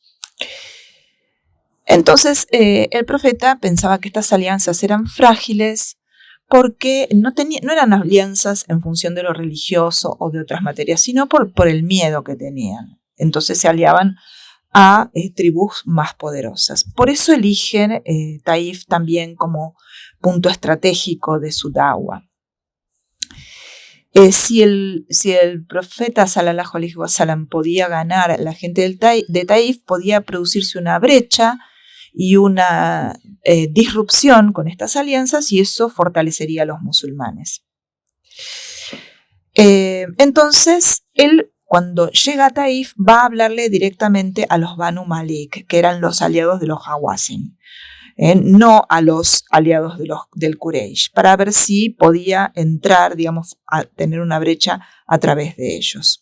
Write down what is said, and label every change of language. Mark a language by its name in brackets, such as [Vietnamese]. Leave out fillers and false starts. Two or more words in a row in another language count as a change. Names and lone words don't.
[Spanish] Entonces el profeta pensaba que estas alianzas eran frágiles porque no eran alianzas en función de lo religioso o de otras materias, sino por el miedo que tenían. Entonces se aliaban a tribus más poderosas. Por eso eligen Taif también como punto estratégico de su da'wa. Si el profeta [Arabic] صلى الله عليه وسلم [Spanish] podía ganar a la gente de Taif, podía producirse una brecha y una disrupción con estas alianzas, y eso fortalecería a los musulmanes. Entonces, cuando llega a Taif, va a hablarle directamente a los Banu Malik, que eran los aliados de los Hawazin, no a los aliados del Quraysh, para ver si podía entrar, digamos, a tener una brecha a través de ellos.